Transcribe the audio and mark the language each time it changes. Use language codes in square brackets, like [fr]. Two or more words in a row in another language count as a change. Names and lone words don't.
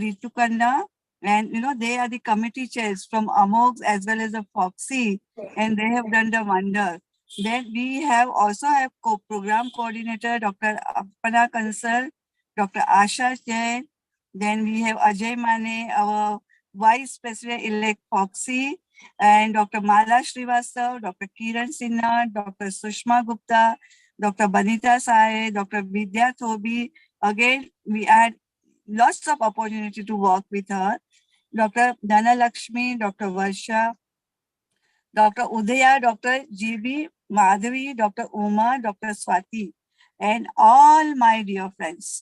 [en] Ritu Khanna, and they are the committee chairs from AMOX as well as the Foxy, and they have done the wonder. Then we also have program coordinator, Dr. Apana Kansal, Dr. Asha Jain. Then we have Ajay Mane, our Vice President-elect Foxy, and Dr. Mala Srivastav, Dr. Kiran Sinha, Dr. Sushma Gupta, Dr. Banita Sae, Dr. Vidya Thobi. Again, we had lots of opportunity to work with her. Dr. Dana Lakshmi, Dr. Varsha, Dr. Udaya, Dr. GB Madhavi, Dr. Uma, Dr. Swati, and all my dear friends.